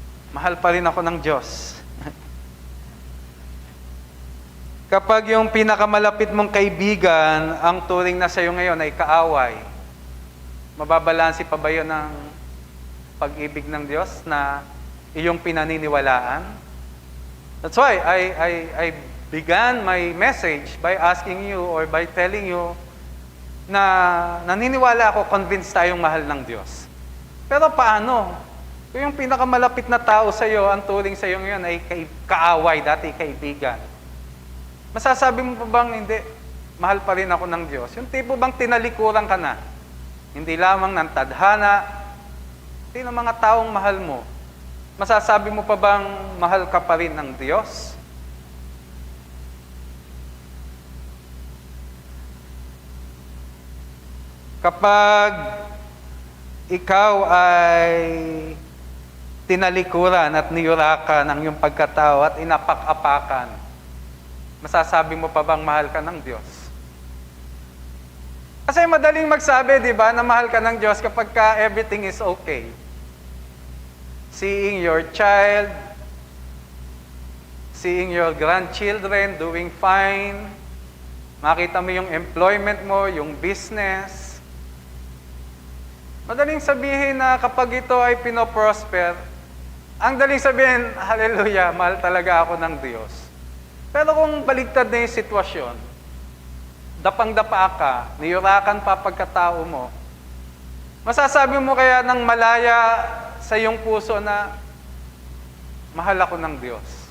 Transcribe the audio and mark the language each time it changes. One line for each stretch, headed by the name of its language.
Filipino: Mahal pa rin ako ng Diyos. Kapag yung pinakamalapit mong kaibigan, ang turing na sa'yo ngayon ay kaaway, mababalanse pa ba yun ng pag-ibig ng Diyos na iyong pinaniniwalaan?
English: That's why I began my message by asking you or by telling you
Filipino: na naniniwala ako, convinced tayong mahal ng Diyos. Pero paano? Kung yung pinakamalapit na tao sa iyo, ang turing sa iyo ngayon ay kaaway, dati kaibigan. Masasabi mo pa bang hindi, mahal pa rin ako ng Diyos? Yung tipo bang tinalikuran ka na? Hindi lamang ng tadhana, hindi ng mga taong mahal mo. Masasabi mo pa bang mahal ka pa rin ng Diyos? Kapag ikaw ay tinalikuran at niyurakan ang iyong pagkatao at inapak-apakan, masasabi mo pa bang mahal ka ng Diyos? Kasi madaling magsabi, di ba, na mahal ka ng Diyos kapag ka
English: everything is okay. Seeing your child, seeing your grandchildren doing fine,
Filipino: makita mo yung
English: employment mo, yung business.
Filipino: Madaling sabihin na kapag ito ay pinoprosper, ang daling sabihin, hallelujah, mahal talaga ako ng Diyos. Pero kung baligtad na yung sitwasyon, dapang-dapa ka, niyurakan pa pagkatao mo, masasabi mo kaya ng malaya sa iyong puso na, mahal ako ng Diyos.